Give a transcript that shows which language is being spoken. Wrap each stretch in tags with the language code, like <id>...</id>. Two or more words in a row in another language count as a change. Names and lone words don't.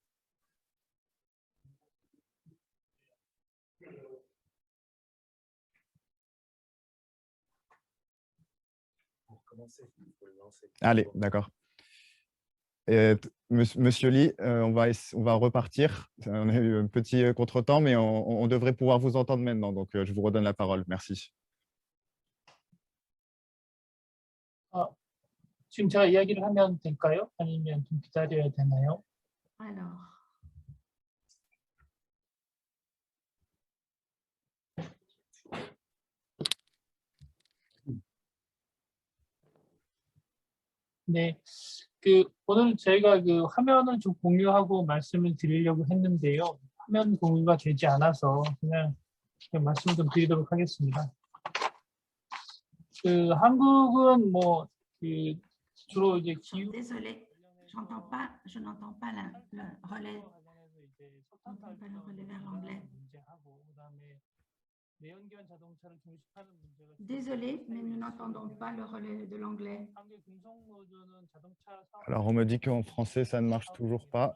<fr>Allez, d'accord. Monsieur Lee, on va repartir. On a eu un petit contretemps, mais on devrait pouvoir vous entendre maintenant. Donc, je vous redonne la parole. Merci.</fr> <ko>지금 제가 이야기를 하면 될까요? 아니면 좀 기다려야 되나요?</ko> <fr>Alors,</fr> <ko>네, 오늘 저희가 화면을 좀 공유하고 말씀을 드리려고 했는데요. 화면 공유가 되지 않아서 그냥 말씀 좀 드리도록 하겠습니다. 한국은 주로 이제 기후.</ko> <fr>désolé, je n'entends pas le relais. J'entends pas le relais vers l'anglais. Désolé, mais nous n'entendons pas le relais de l'anglais. Alors, on me dit qu'en français, ça ne marche toujours pas.</fr>